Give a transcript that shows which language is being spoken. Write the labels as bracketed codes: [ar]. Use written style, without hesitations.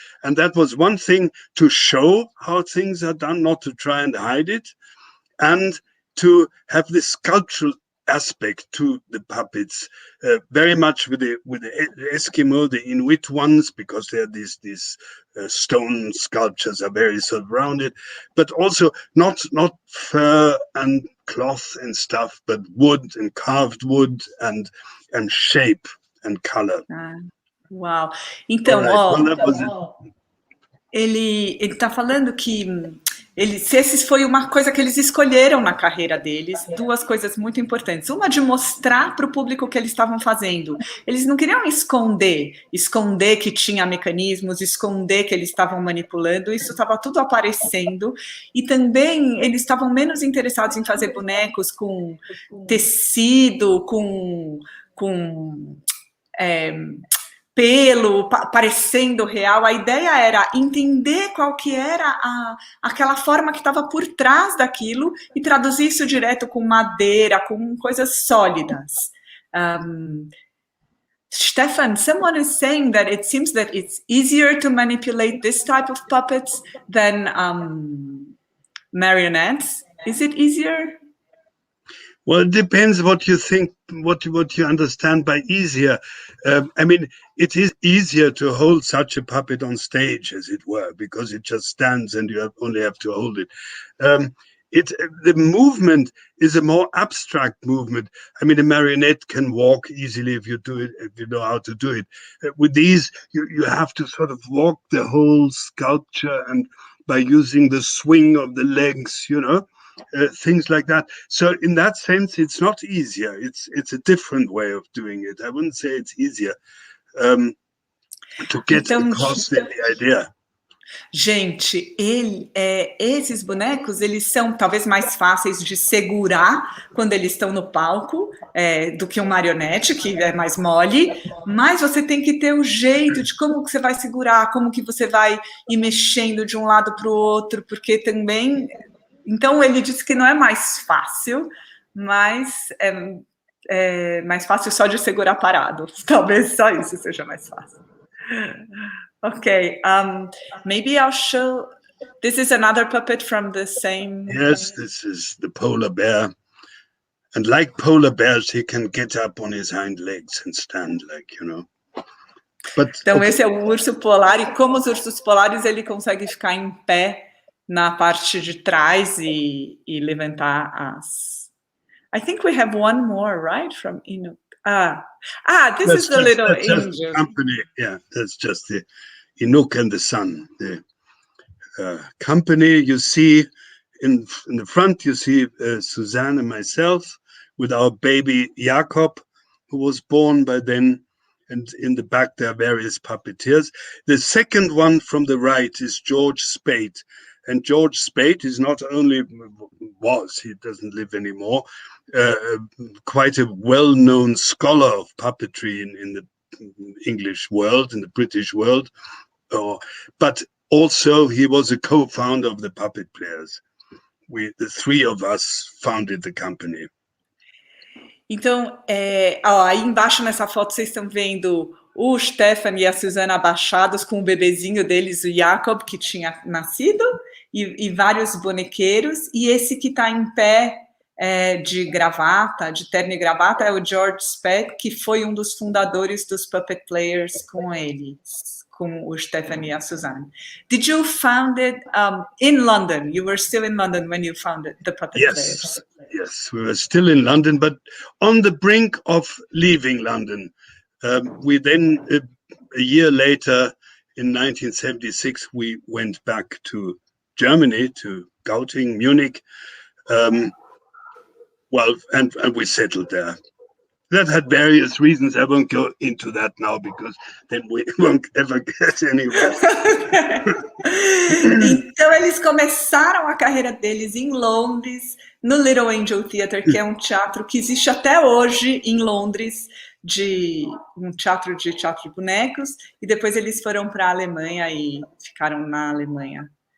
[en] And that was one thing, to show how things are done, not to try and hide it, and to have this sculptural aspect to the puppets, very much with the Eskimo, the Inuit ones, because they're these stone sculptures are very sort of rounded, but also not fur and cloth and stuff, but wood and carved wood and shape and color. [pt] Uau! Então, ele está falando que esse foi uma coisa que eles escolheram na carreira deles, duas coisas muito importantes. Uma, de mostrar para o público o que eles estavam fazendo. Eles não queriam esconder que tinha mecanismos, esconder que eles estavam manipulando, isso estava tudo aparecendo. E também eles estavam menos interessados em fazer bonecos com tecido, com pelo, parecendo real. A ideia era entender qual que era aquela forma que estava por trás daquilo e traduzir isso direto com madeira, com coisas sólidas. [en] Stefan, someone is saying that it seems that it's easier to manipulate this type of puppets than marionettes. Is it easier? Well, it depends what you think, what you understand by easier. I mean, it is easier to hold such a puppet on stage, as it were, because it just stands and you only have to hold it. The movement is a more abstract movement. I mean, a marionette can walk easily if you do it, if you know how to do it. With these, you have to sort of walk the whole sculpture, and by using the swing of the legs, things like that. So in that sense, it's not easier. It's a different way of doing it. I wouldn't say it's easier to get across the idea. [pt] Gente, esses bonecos, eles são talvez mais fáceis de segurar quando eles estão no palco do que um marionete, que é mais mole, mas você tem que ter o jeito de como que você vai segurar, como que você vai ir mexendo de um lado para o outro, porque também... Então, ele disse que não é mais fácil, mas é mais fácil só de segurar parado. Talvez só isso seja mais fácil. [en] Okay, maybe I'll show. This is another puppet from the same. Yes, this is the polar bear. And like polar bears, he can get up on his hind legs and stand like, you know. But, [pt] então, esse é o urso polar, e como os ursos polares, ele consegue ficar em pé na parte de trás e levantar as... [en] I think we have one more, right, from Inuk. This is the little angel. Company. Yeah, that's just the Inuk and the sun. The company, you see, in the front, you see Suzanne and myself with our baby Jakob, who was born by then. And in the back, there are various puppeteers. The second one from the right is George Spade. And George Spade is not only he doesn't live anymore, quite a well-known scholar of puppetry in the English world, in the British world. But also he was a co-founder of the Puppet Players. The three of us founded the company. [pt] Então, aí embaixo nessa foto vocês estão vendo o Stefan e a Suzana abaixados com o bebezinho deles, o Jakob, que tinha nascido, e vários bonequeiros, e esse que está em pé de gravata, de terno e gravata, é o George Spade, que foi um dos fundadores dos Puppet Players com eles, com o Stefan e a Suzanne. [en] Did you found it in London? You were still in London when you founded the Puppet Players? Yes, we were still in London, but on the brink of leaving London. We then, a year later, in 1976, we went back to Germany, to Gauting, Munich. And we settled there. That had various reasons. I won't go into that now because then we won't ever get anywhere. [pt] Então, eles começaram a carreira deles em Londres, no Little Angel Theatre, que é um teatro que existe até hoje em Londres, um teatro de bonecos, e depois eles foram para a Alemanha e ficaram na Alemanha.